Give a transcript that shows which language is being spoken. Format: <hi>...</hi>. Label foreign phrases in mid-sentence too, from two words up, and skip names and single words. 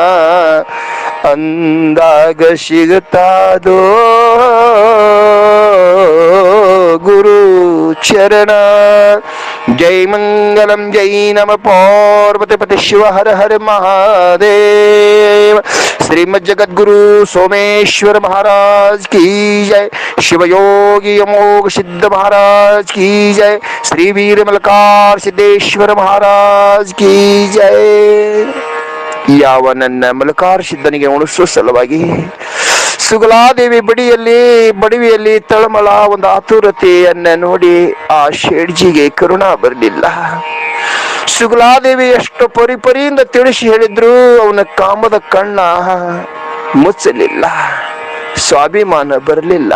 <kn>ಅಂದಾಗ ಸಿಗುತ್ತಾದೋ ಗುರು ಚರಣ. ಜೈ ಮಂಗಲಂ ಜೈ ನಮ ಪಾರ್ವತಿ ಪತಿ ಶಿವ ಹರ ಹರ ಮಹಾದೇವ.</kn> <hi>ಶ್ರೀಮದ್ ಜಗದ್ಗುರು ಸೋಮೇಶ್ವರ महाराज की जय. शिवयोगी अमोघ सिद्ध महाराज की जय. श्री वीर मलकार सिद्धेश्वर महाराज की जय.</hi> <kn>ಯಾವ ನನ್ನ ಮಲಕಾರ ಸಿದ್ಧನಿಗೆ ಉಣಿಸುವ ಸಲುವಾಗಿ ಸುಗಲಾದೇವಿ ಬಡವಿಯಲ್ಲಿ ತಳಮಳ ಒಂದು ಆತುರತೆಯನ್ನ ನೋಡಿ ಆ ಶೇಡ್ಜಿಗೆ ಕರುಣಾ ಬರಲಿಲ್ಲ. ಸುಗಲಾದೇವಿ ಎಷ್ಟು ಪರಿಪರಿಯಿಂದ ತಿಳಿಸಿ ಹೇಳಿದ್ರು, ಅವನ ಕಾಮದ ಕಣ್ಣ ಮುಚ್ಚಲಿಲ್ಲ, ಸ್ವಾಭಿಮಾನ ಬರಲಿಲ್ಲ.</kn>